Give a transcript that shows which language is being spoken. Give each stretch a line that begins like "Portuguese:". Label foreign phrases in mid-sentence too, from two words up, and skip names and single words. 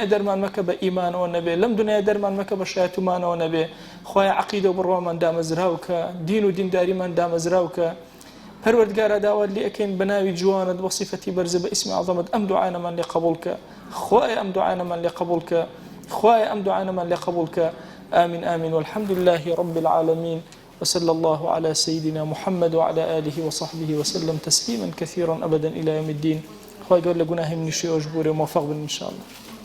Central Kurdish: دەرمان مەکە بە ئیمانەوە نەبێ لەم دنیای دەرمان مەکە بە شایەتومانەوە نەبێ خوای عەقیدە و بڕوامان دامەزراوکە دین و دینداریمان دامەزراوکە پەروەردگارە داوات لێ ئەکەین بە ناوی جوانت بە صیفەتی بەرزە بە ئیسمی عەظەمت ئەم دوعانەمان لێ قبوڵکە خوای ئەم دوعانەمان لێ قبوڵکە خوای ئەم دوعانەمان لێ قبوڵکە
Arabic: آمين آمين والحمد لله رب العالمين وصلى الله على سيدنا محمد وعلى آله وصحبه وسلم تسليما كثيرا أبدا إلى يوم الدين
Central Kurdish: خوای گەور لە گوناهی منیشی ئەوش بوورێ موفق بن
Arabic: إن شاء الله.